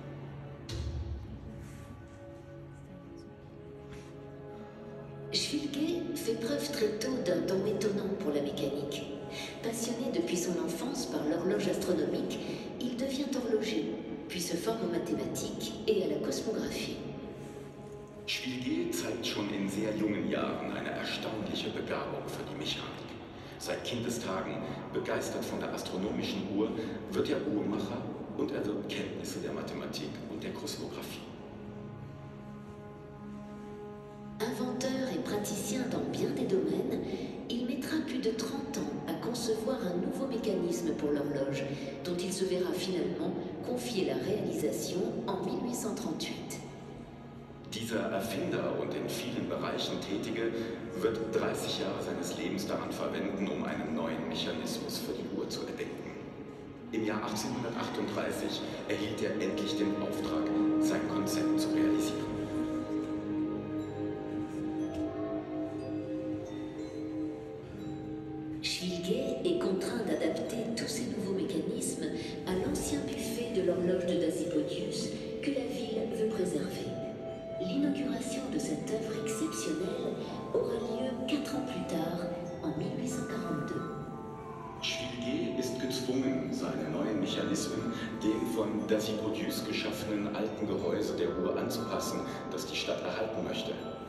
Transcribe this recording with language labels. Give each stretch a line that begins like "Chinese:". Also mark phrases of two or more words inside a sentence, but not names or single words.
French: Schwilger fait preuve très tôt d'un don étonnant pour la mécanique. Passionné depuis son enfance par l'horloge astronomique, il devient horloger, puis se forme aux mathématiques et à la cosmographie.
German: Schwilger zeigt schon in sehr jungen Jahren eine erstaunliche Begabung für die Mechanik. Seit Kindestagen, begeistert von der astronomischen Uhr, wird er Uhrmacher und erwirbt Kenntnisse der Mathematik und der Kosmographie.
French: Inventeur et praticien dans bien des domaines, il mettra plus de 30 ans à concevoir un nouveau mécanisme pour l'horloge, dont il se verra finalement confier la réalisation en 1838.
German: Dieser Erfinder und in vielen Bereichen Tätige wird 30 Jahre seines Lebens daran verwenden, um einen neuen Mechanismus für die Uhr zu erdenken. Im Jahr 1838 erhielt er endlich den Auftrag, sein Konzept zu realisieren.
French: Schwilger est contraint d'adapter tous ces nouveaux mécanismes à l'ancien buffet de l'horloge de Dasipodius que la ville veut préserver. L'inauguration de cette œuvre exceptionnelle aura lieu 4 ans plus tard, en 1842.
German: Schwilger ist gezwungen, seine neuen Mechanismen dem von Dasipodius geschaffenen alten Gehäuse der Uhr anzupassen, das die Stadt erhalten möchte.